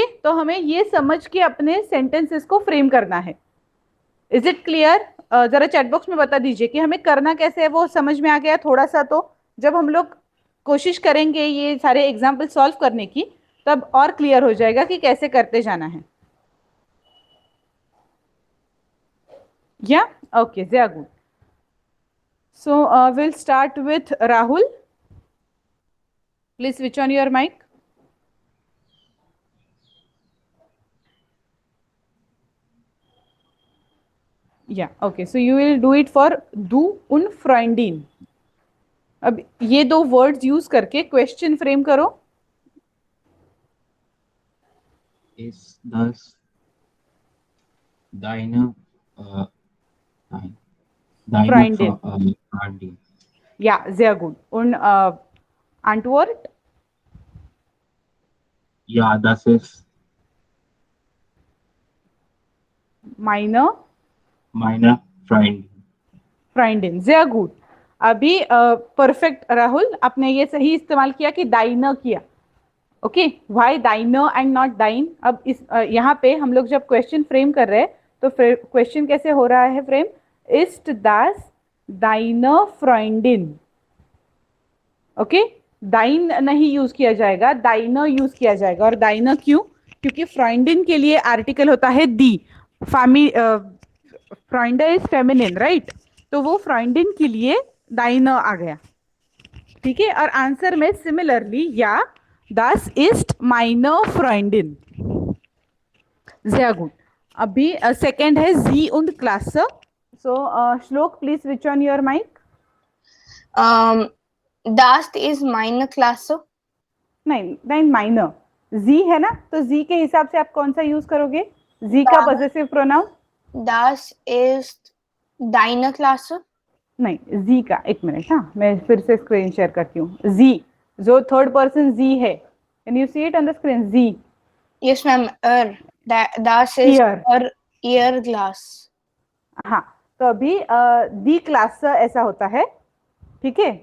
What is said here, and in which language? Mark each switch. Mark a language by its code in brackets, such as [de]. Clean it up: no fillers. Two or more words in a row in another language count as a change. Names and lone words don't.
[hi] तो हमें ये समझ के अपने सेंटेंसेस को फ्रेम करना है। [en] Is it clear? [hi] जरा [en] chat box [hi] में बता दीजिए कि हमें करना कैसे है, वो समझ में आ गया थोड़ा सा। तो जब हम लोग कोशिश करेंगे ये सारे [en] example solve [hi] करने की, तब और क्लियर हो जाएगा कि कैसे करते जाना है। [en] Yeah, okay, they are good. So we'll start with Rahul. Please switch on your mic. Yeah, okay. So you will do it for [de] du und Freundin. [en] अब ये दो words use करके question frame करो। [de] Ist das deine Freundin. Freundin? Ja, sehr gut. Und Antwort? Ja, das ist meine Freundin. Freundin. Sehr gut. [hi] अभी परफेक्ट राहुल, आपने ये सही इस्तेमाल किया कि दाइना किया, ओके। [en] Why deine and not dein. [hi] अब इस यहाँ पे हम लोग जब [en] question frame [hi] कर रहे हैं, तो क्वेश्चन कैसे हो रहा है फ्रेम, [de] Ist das deine Freundin, [hi] ओके। दाइन नहीं यूज किया जाएगा, दाइना यूज किया जाएगा। और दाइना क्यों? क्योंकि फ्रॉइंडिन के लिए आर्टिकल होता है दी, फ्रॉइंडर [en] is feminine, [hi] राइट, तो वो फ्रॉइंडिन के लिए दाइना आ गया, ठीक है। और आंसर में सिमिलरली [de] Ja das ist meine Freundin. Sehr gut. [hi] अभी सेकेंड है [de] Sie und Klasse. [en] So श्लोक please switch on your mic. [de] Das ist meine Klasse. [hi] नहीं नहीं, माइनर जी है ना, तो जी के हिसाब से आप कौन सा यूज करोगे, जी का [en] possessive pronoun? [de] Das ist deine Klasse. [hi] नहीं, जी का, एक मिनट, हाँ मैं फिर से [en] screen share [hi] करती हूँ। [en] जी जो third person जी है, can you see it on the screen? [hi] जी, [en] Yes, ma'am. [de] Das ist ear glass. [hi] हाँ, तो अभी [de] die Klasse [hi] ऐसा होता है, ठीक है।